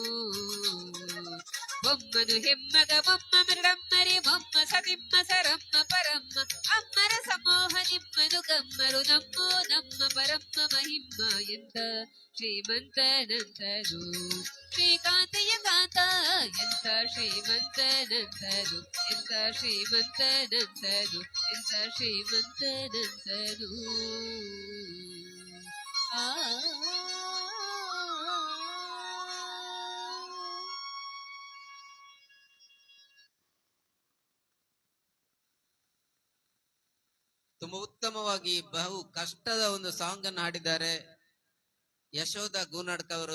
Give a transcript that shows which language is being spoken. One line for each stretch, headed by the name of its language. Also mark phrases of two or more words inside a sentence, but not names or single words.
Kannada: ಬೊಮ್ಮನು ಹೆಮ್ಮಗ ಬೊಮ್ಮ ಮೃಡಮ್ಮರಿ ಬೊಮ್ಮ ಸತಿಮ್ಮ ಸರಮ್ಮ ಪರಮ್ಮ ಅಮ್ಮರ ಸಮೋಹ ನಿಮ್ಮನು ಗಮ್ಮರು ನಮ್ಮ ಪರಮ್ಮ ಮಹಿಮ್ಮ ಎಂತ ಶ್ರೀಮಂತನಂತನು ಶ್ರೀಕಾಂತಯ್ಯ ಕಾಂತ ಎಂತ ಶ್ರೀಮಂತನಂತನು ಎಂತ ಶ್ರೀಮಂತನಂತನು ಎಂತ ಶ್ರೀಮಂತನಂತನು ಆ ತುಂಬಾ ಉತ್ತಮವಾಗಿ ಬಹು ಕಷ್ಟದ ಒಂದು ಸಾಂಗ್ ಅನ್ನು ಹಾಡಿದ್ದಾರೆ ಯಶೋಧ ಗೂನಾಡ್ಕ ಅವರು.